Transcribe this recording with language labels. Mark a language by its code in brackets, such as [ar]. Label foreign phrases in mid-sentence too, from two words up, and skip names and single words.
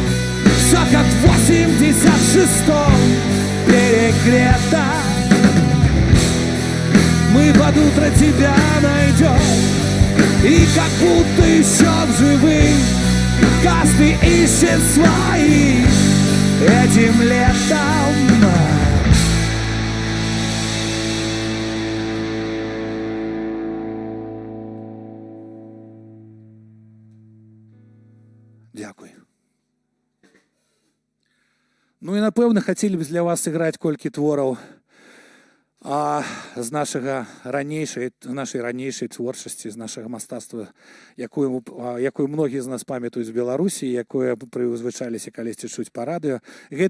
[ru] Все как в 86-м перегрето. Мы под утро тебя найдем, и как будто еще в живых. Каждый ищет свои этим летом. [uk] Дякую. [be] Ну і напэўна хацелі б для вас сыграць колькі твораў з нашай ранейшай творчасці, з нашага мастацтва, якую многія з нас памятаюць з Беларусі, якое прызвычаліся калісьці чуць па радыё.